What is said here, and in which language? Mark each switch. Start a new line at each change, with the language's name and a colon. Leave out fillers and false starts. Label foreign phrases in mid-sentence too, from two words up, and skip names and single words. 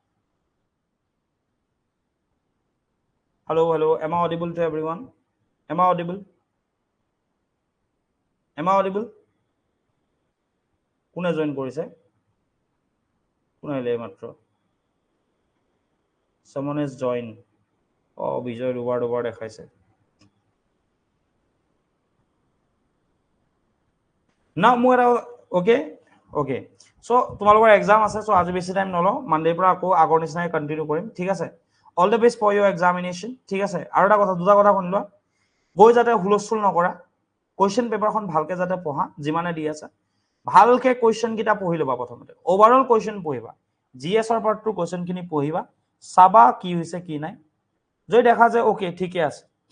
English: hello am I audible to everyone am I audible
Assamese: কোনে জয়েন কৰিছে কোনে লে মাত্ৰ
English: someone is join
Assamese: বিজয় ওভাৰ দেখাইছে না মোৰ
English: okay okay so
Assamese: তোমালোকৰ এক্সাম আছে সো আজি বেছি টাইম নলো মানডেৰ পৰা আকৌ আগৰ নিচিনাই কন্টিনিউ কৰিম ঠিক আছে
English: all the best for your examination
Assamese: ঠিক আছে আৰু এটা কথা দুটা কথা শুনিলোৱা গৈ যাতে হুলস্থুল নকৰা কোৱেশ্চন পেপাৰখন ভালকে যাতে পঢ়া যিমানে দি আছে ভালকে কোৱেশ্চন কিটা পঢ়ি লবা প্ৰথমতে
English: overall question
Assamese: পঢ়িবা জিএছৰ পাৰ্টটো কোৱেশ্চনখিনি পঢ়িবা চাবা কি হৈছে কি নাই যদি দেখা যায় ওকে ঠিকে আছে